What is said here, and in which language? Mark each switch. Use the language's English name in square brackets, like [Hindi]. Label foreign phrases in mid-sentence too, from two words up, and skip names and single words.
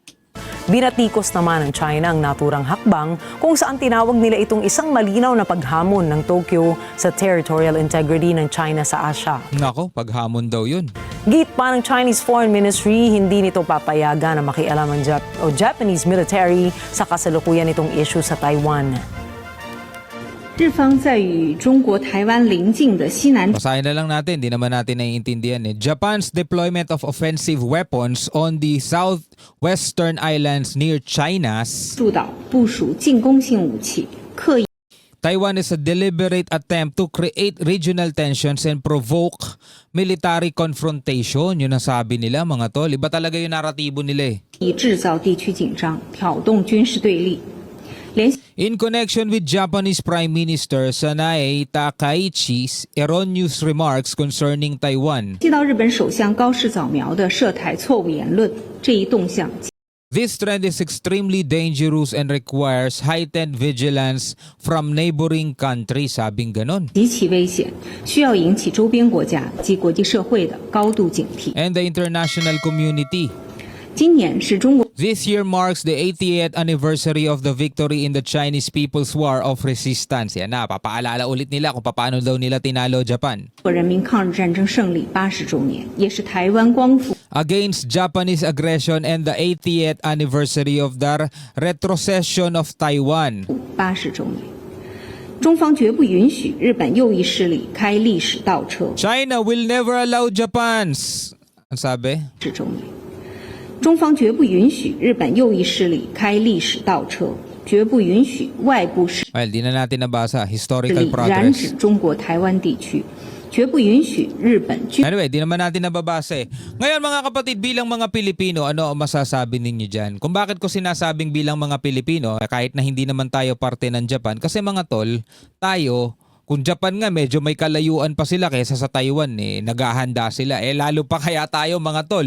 [Filipino] Binatikos naman ng China ang naturang hakbang kung saan tinawag nila itong isang malinaw na paghamon ng Tokyo sa [English] territorial integrity [Filipino] ng China sa Asia. Nako, paghamon daw yun. Git pa ng Chinese Foreign Ministry, hindi nito papayagan na makialam ang [English] Japanese military [Filipino] sa kasalukuyan nitong issue sa Taiwan. [Chinese] 日方在与中国台湾邻近的西南 [Filipino] Basahin na lang natin, hindi naman natin naiintindihan [English] Japan's deployment of offensive weapons on the southwestern islands near China's [Chinese] 诸岛部署进攻性武器，刻意 [English] Taiwan is a deliberate attempt to create regional tensions and provoke military confrontation. [Filipino] Yun ang sabi nila mga tol. Iba talaga yung naratibo nila [Chinese] 制造地区紧张，挑动军事对立。联 [English] In connection with Japanese Prime Minister Sanae Takaichi's erroneous remarks concerning Taiwan, [Chinese] 系到日本首相高市早苗的涉台错误言论，这一动向 [English] this trend is extremely dangerous and requires heightened vigilance from neighboring countries. [Filipino] Sabing ganon. [Chinese] 极其危险，需要引起周边国家及国际社会的高度警惕。 [English] And the international community. [Chinese] 今年是中国 [English] This year marks the 88th anniversary of the victory in the Chinese People's War of Resistance. [Filipino] Yan na, papaalala ulit nila kung paano daw nila tinalo Japan. [Chinese] 人民抗日战争胜利80周年，也是台湾光复 [English] Against Japanese aggression and the 80th anniversary of the retrocession of Taiwan. [Chinese] 80 周年。中方绝不允许日本右翼势力开历史倒车。 [English] China will never allow Japan's. [Filipino] Ang sabi? [Chinese] 10 周年。中方绝不允许日本右翼势力开历史倒车，绝不允许外部势 [Filipino] Well, di na natin nabasa. [Chinese] 力 [English] Historical [Chinese] 染指 [English] progress. [Chinese] 中国台湾地区，绝不允许日本军 [Filipino] Anyway, di naman natin nababasa Ngayon mga kapatid, bilang mga Pilipino, ano ang masasabi ninyo dyan? Kung bakit ko sinasabing bilang mga Pilipino, kahit na hindi naman tayo parte ng Japan, kasi mga tol, tayo, kung Japan nga medyo may kalayuan pa sila kaysa sa Taiwan naghahanda sila lalo pa kaya tayo mga tol.